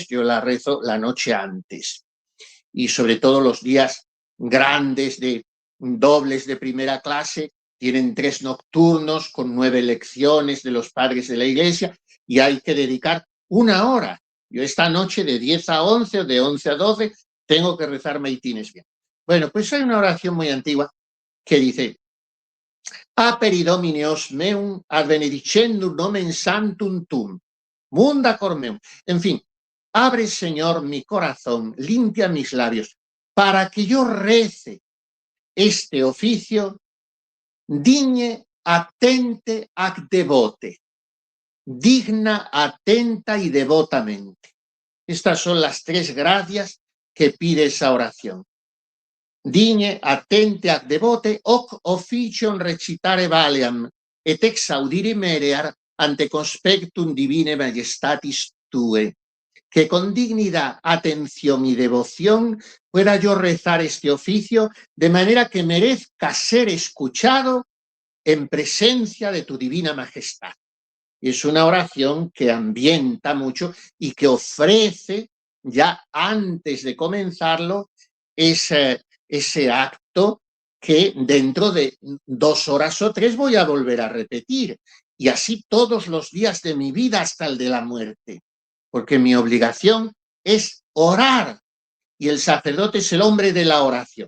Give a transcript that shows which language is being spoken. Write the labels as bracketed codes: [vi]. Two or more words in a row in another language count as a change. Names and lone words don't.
[es] Yo la rezo la noche antes. Y sobre todo los días grandes de dobles de primera clase, tienen 3 nocturnos con 9 lecciones de los padres de la iglesia y hay que dedicar 1 hora. Yo esta noche de 10 a 11 o de 11 a 12 tengo que rezar maitines bien. Bueno, pues hay una oración muy antigua que dice: [la] Aperi Domine os meum ad benedicendum nomen sanctum tuum, munda cor meum. [es] En fin, abre, Señor, mi corazón, limpia mis labios, para que yo rece este oficio [la] digne, atente, ac devote, [es] digna, atenta y devotamente. Estas son las 3 gracias que pide esa oración. [la] Digne, attente ac devote, hoc officium recitare valeam, et exaudire merear ante conspectum divine majestatis tue. [es] Que con dignidad, atención y devoción pueda yo rezar este oficio de manera que merezca ser escuchado en presencia de tu divina majestad. Es una oración que ambienta mucho y que ofrece, ya antes de comenzarlo, ese acto que dentro de 2 horas o 3 voy a volver a repetir, y así todos los días de mi vida hasta el de la muerte, porque mi obligación es orar, y el sacerdote es el hombre de la oración.